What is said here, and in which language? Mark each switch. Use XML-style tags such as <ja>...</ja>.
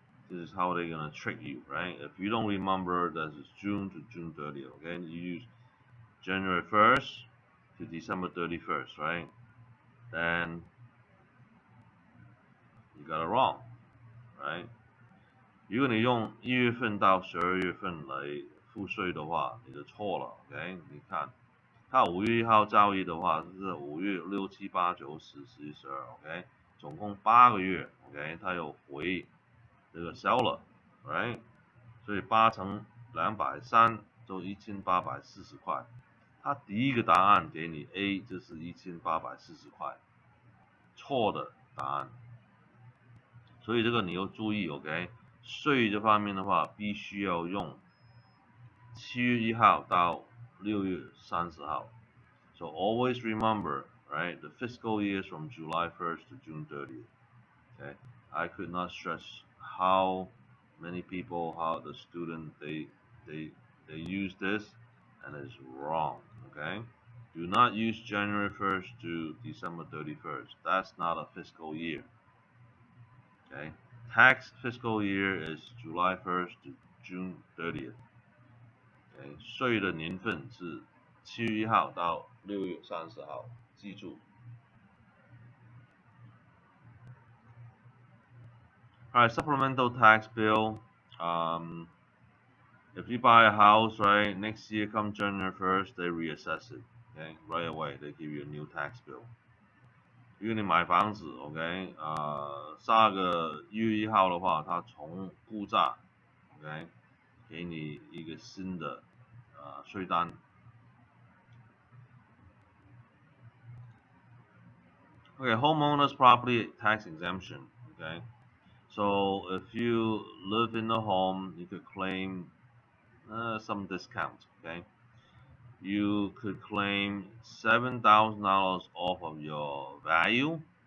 <en>This is how they're gonna trick you, right? If you don't remember that it's June to June 30th, okay, you use January 1st to December 31st, right? Then you got it wrong, right?</en> <zh>如果你用1月份到12月份来付税的话，你就错了 ，OK？你看，它5月1号交易的话，就是5月6、7、8、9、10、11、12 ，OK？总共8个月 ，OK？它有回这个 seller， right？ 所以8乘230就1840块。它第一个答案给你 A 就是1840块，错的答案。所以这个你要注意 ，OK？ 税这方面的话，必须要用7月1号到6月30号。</zh> <en>So always remember, right? The fiscal year is from July 1st to June 30th. Okay, I could not stress how many people, how the student they use this, and it's wrong. Okay, do not use January 1st to December 31st. That's not a fiscal year. Okay, tax fiscal year is July 1st to June 30th.</en> <zh>Okay, 税的年份是7月1号到6月30号，记住。</zh> <en>Alright, supplemental tax bill. If you buy a house, right, next year come January 1st, they reassess it. Okay, right away they give you a new tax bill.</en> <zh>如果你买房子 ，OK， 下个1月1号的话，它从估价 ，OK， 给你一个新的税单。</zh> <en>Okay, homeowners property tax exemption. Okay, so if you live in the home, you could claim some discount. Okay, you could claim $7,000 off of your value.</en>